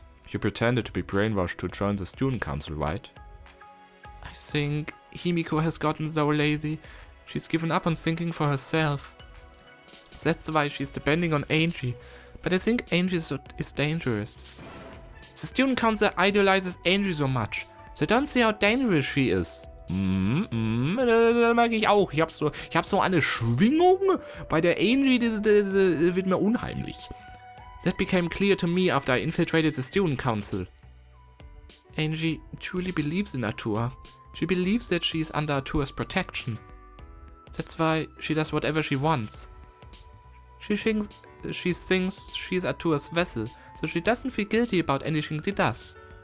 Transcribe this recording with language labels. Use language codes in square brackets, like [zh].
[en] You pretended to be brainwashed to join the student council, right? I think Himiko has gotten so lazy, she's given up on thinking for herself. That's why she's depending on Angie, but I think Angie is dangerous. The student council idolizes Angie so much. They don't see how dangerous she is. [de] Das mag ich auch. Ich hab so eine Schwingung bei der Angie, das wird mir unheimlich. [en] That became clear to me after I infiltrated the student council. Angie truly believes in Natur. She believes that she is under Natura's protection. That's why she does whatever she wants. She thinks she is Natura's vessel, so she doesn't feel guilty about anything she does.